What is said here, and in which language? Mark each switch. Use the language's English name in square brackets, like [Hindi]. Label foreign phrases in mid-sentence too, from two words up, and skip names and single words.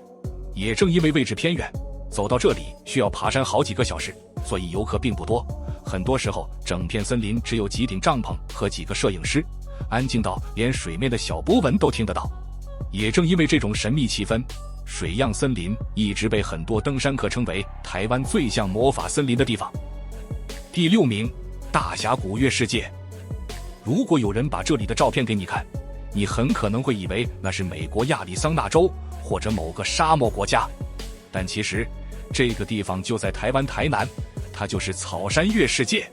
[Chinese] 也正因為位置偏遠，走到這裡需要爬山好幾個小時，所以游客並不多。很多時候，整片森林只有幾頂帳篷和幾個攝影師，安靜到連水面的小波紋都聽得到。也正因為這種神秘氣氛，水漾森林一直被很多登山客稱為台灣最像魔法森林的地方。第6名，大峽谷月世界。如果有人把這裡的照片給你看，你很可能會以為那是美國亞利桑那州或者某個沙漠國家，但其實這個地方就在台灣台南，它就是草山月世界。